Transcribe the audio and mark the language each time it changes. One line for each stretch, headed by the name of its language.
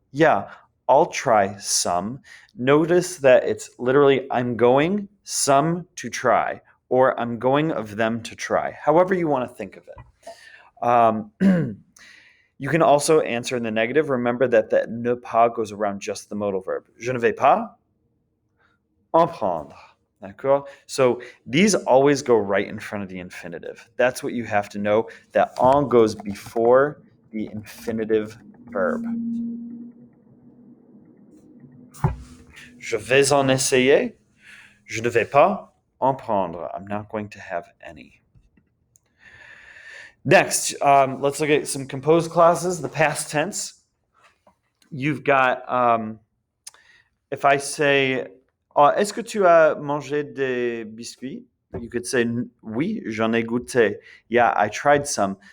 English: Yeah, I'll try some. Notice that it's literally, I'm going some to try, or I'm going of them to try, however you want to think of it. You can also answer in the negative. Remember that the ne pas goes around just the modal verb.
French: Je ne vais pas en prendre. D'accord?
English: So these always go right in front of the infinitive. That's what you have to know, that en goes before the infinitive verb.
French: Je vais en essayer. Je ne vais pas en prendre.
English: I'm not going to have any. Next, let's look at some composed clauses, the past tense. You've got, if I say,
French: est-ce que tu as mangé des biscuits?
English: You could say,
French: oui, j'en ai goûté.
English: Yeah, I tried some.